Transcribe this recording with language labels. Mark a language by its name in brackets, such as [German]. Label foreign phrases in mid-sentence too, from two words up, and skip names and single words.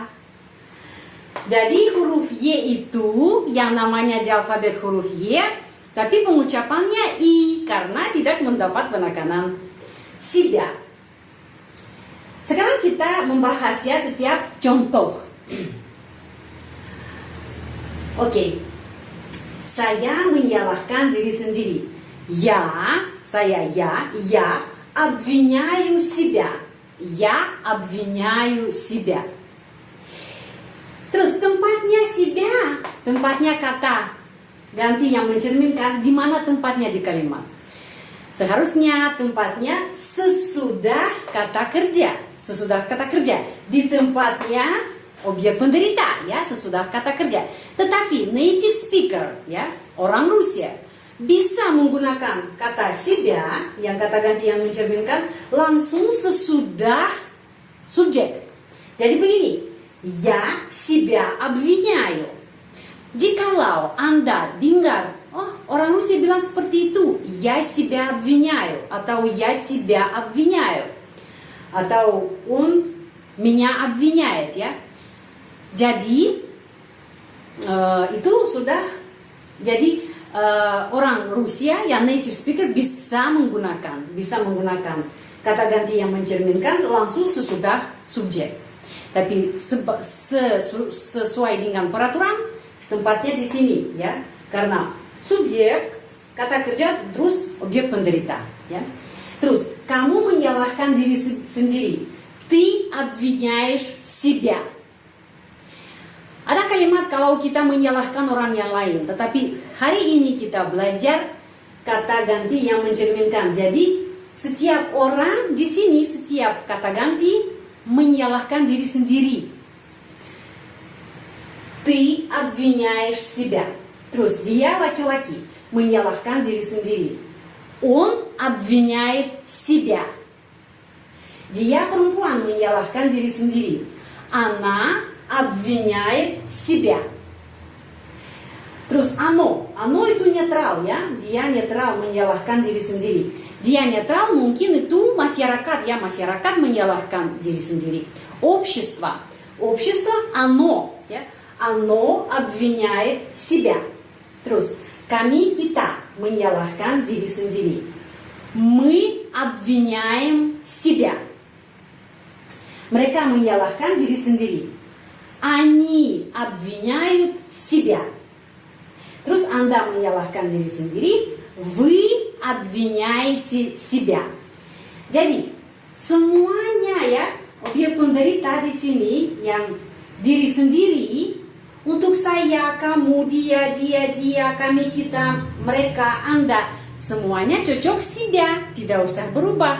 [Indonesian] Jadi huruf Y itu yang namanya di alfabet huruf Y, tapi pengucapannya I karena tidak mendapat penekanan себя. Sekarang kita membahas ya setiap contoh. Oke. Saya menyalahkan diri sendiri. [Russian] Saya обвиняю себя. Я обвиняю себя. [Indonesian] Terus tempatnya себя, tempatnya kata ganti yang mencerminkan di mana tempatnya di kalimat. Seharusnya tempatnya sesudah kata kerja, sesudah kata kerja. Di tempatnya objek penderita ya, sesudah kata kerja. Tetapi [English] native speaker [Indonesian] ya, orang Rusia bisa menggunakan kata себя yang kata ganti yang mencerminkan langsung sesudah subjek. Jadi begini, [Russian] я себя обвиняю. [Indonesian] Jikalau Anda dengar, orang Rusia bilang seperti itu, [Russian] я себя обвиняю, atau я тебя обвиняю, atau он меня обвиняет ya. [Indonesian] Jadi itu sudah jadi orang Rusia yang [English] native speaker [Indonesian] bisa menggunakan kata ganti yang mencerminkan langsung sesudah subjek. Tapi sesuai dengan peraturan tempatnya di sini ya, karena subjek kata kerja terus objek penderita ya. Terus kamu menyalahkan diri sendiri. [Russian] Ты обвиняешь себя. [Indonesian] Ada kalimat kalau kita menyalahkan orang yang lain, tetapi hari ini kita belajar kata ganti yang mencerminkan. Jadi setiap orang di sini, setiap kata ganti menyalahkan diri sendiri. [Russian] Ты обвиняешь себя. [Indonesian] Terus dia laki-laki menyalahkan diri sendiri. [Russian] Он обвиняет себя. [Indonesian] Dia perempuan menyalahkan diri sendiri. [Russian] Она обвиняет себя. [Indonesian] Terus оно itu netral ya, dia netral menyalahkan diri sendiri. Dia netral mungkin itu masyarakat ya, masyarakat menyalahkan diri sendiri. [Russian] Общество оно ya, оно обвиняет себя. [Indonesian] Terus kami kita menyalahkan diri sendiri. [Russian] Мы обвиняем себя. [Indonesian] Mereka menyalahkan diri sendiri. [Russian] Они обвиняют себя. [Indonesian] Terus Anda menyalahkan diri sendiri, [Russian] вы обвиняете себя. [Indonesian] Jadi semuanya ya, objek penderita di sini yang diri sendiri, untuk saya, kamu, dia, kami, kita, mereka, Anda, semuanya cocok себя, tidak usah berubah.